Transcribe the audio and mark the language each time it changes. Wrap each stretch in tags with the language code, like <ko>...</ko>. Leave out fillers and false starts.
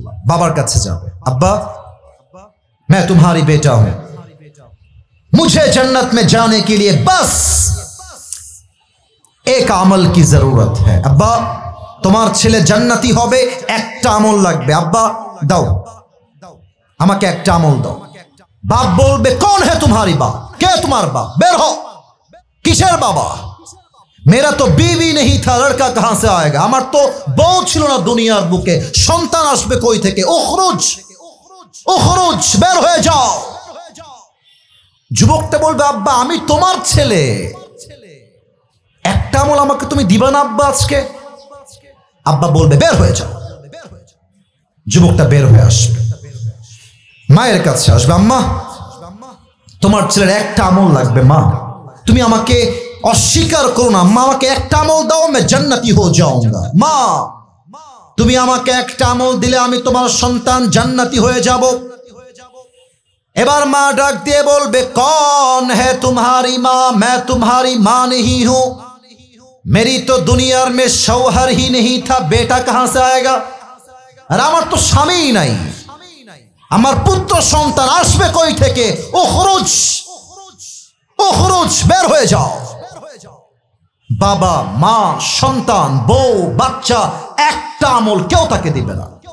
<bn>বাবার কাছে যাবে, আব্বা</bn> <hi>मैं तुम्हारी बेटा हूं, मुझे जन्नत में जाने के लिए बस एक अमल की जरूरत है।</hi> <bn>अब्बा তোমার ছেলে জান্নাতি হবে, একটা আমল লাগবে, আব্বা দাও আমাকে একটা আমল দাও। বাপ বলবে</bn> <hi>कौन है तुम्हारी बाप,</hi> <bn>কে তোমার বাপ, বের হও। কিসের বাবা?</bn> <hi>मेरा तो बीवी नहीं था, लड़का कहां से आएगा,</hi> <bn>আমার তো বউ ছিল না দুনিয়ার বুকে, সন্তান আসবে কই থেকে? উখরুজ উখরুজ, বের হয়ে যাও। যুবকটা বলবে আব্বা আমি তোমার ছেলে, একটা আমল আমাকে তুমি দিবা না আব্বা আজকে? আব্বা বলবে বের হয়ে যাও। যুবকটা বের হয়ে আসবে, মায়ের কাছে আসবে, আম্মা তোমার ছেলের একটা আমল লাগবে, মা তুমি আমাকে অস্বীকার করো না, আম্মা আমাকে একটা আমল দাও,</bn> <hi>मैं जन्नती हो जाऊंगा।</hi> <bn>মা তুমি আমাকে একটা আমল দিলে আমি তোমার সন্তান জান্নাতি হয়ে যাব। এবার মা ডাক দিয়ে বলবে</bn> <hi>कौन है तुम्हारी माँ, मैं तुम्हारी माँ नहीं हूं, मेरी तो दुनिया में शौहर ही नहीं था, बेटा कहां से आएगा?</hi> <bn>আর আমার তো স্বামী নাই, আমার পুত্র সন্তান আসবে কই থেকে? উখরুজ উখরুজ, বের হয়ে যাও। বাবা মা সন্তান বউ বাচ্চা একটা আমল কেউ তাকে দিবে না।</bn>